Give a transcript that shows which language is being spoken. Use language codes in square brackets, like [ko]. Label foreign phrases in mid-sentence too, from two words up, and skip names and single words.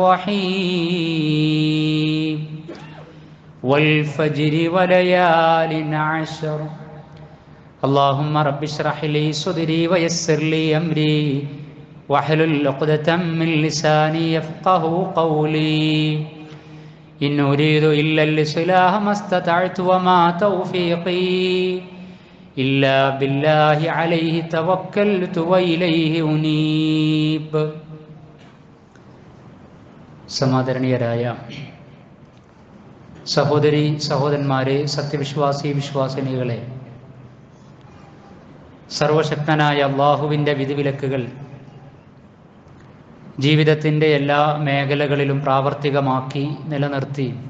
[ar] الرحيم والفجر وليال عشر اللهم رب اشرح لي صدري ويسر لي أمري واحلل عقدة من لساني يفقهوا قولي إن أريد إلا الإصلاح ما استطعت وما توفيقي إلا بالله عليه توكلت وإليه أنيب. [ml] സമാദരണീയരായ സഹോദരി സഹോദരന്മാരെ, സത്യവിശ്വാസി വിശ്വാസിനികളെ, സർവശക്തനായ അല്ലാഹുവിൻ്റെ വിധിവിലക്കുകൾ ജീവിതത്തിൻ്റെ എല്ലാ മേഖലകളിലും പ്രാവർത്തികമാക്കി നിലനിർത്തി